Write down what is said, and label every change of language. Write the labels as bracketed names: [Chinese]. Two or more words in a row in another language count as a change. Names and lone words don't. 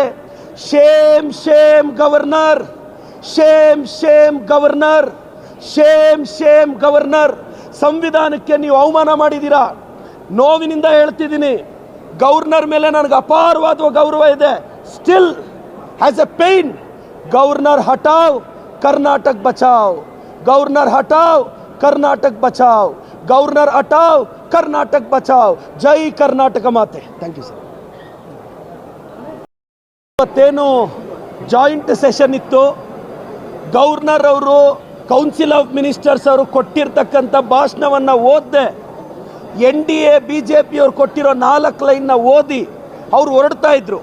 [English] shame shame governor, shame shame governor, shame shame governor. [Kannada] ಸಂವಿಧಾನಕ್ಕೆ ನೀವು ಅವಮಾನ ಮಾಡಿದ್ದೀರಾ. ನೋವಿನಿಂದ ಹೇಳ್ತಿದ್ದೀನಿ, ಗವರ್ನರ್ ಮೇಲೆ ನನಗೆ ಅಪಾರವಾದ ಗೌರವ ಇದೆ. [English] still has a pain. [Hindi] गवर्नर हटाओ, कर्नाटक बचाओ. गवर्नर हटाओ, कर्नाटक बचाओ. गवर्नर हटाओ, कर्नाटक बचाओ. जय कर्नाटक माते. [English] thank you sir. [Kannada] ಇವತ್ತೇನು ಜಾಯಿಂಟ್ ಸೆಷನ್ ಇತ್ತು. ಗವರ್ನರ್ ಅವರು [English] council of ministers [Kannada] ಅವರು ಕೊಟ್ಟಿರ್ತಕ್ಕಂಥ ಭಾಷಣವನ್ನು ಓದಿದೆ. NDA BJP ಅವರು ಕೊಟ್ಟಿರೋ 4 ಲೈನ್ನ ಓದಿ ಅವ್ರು ಹೊರಡ್ತಾ ಇದ್ರು.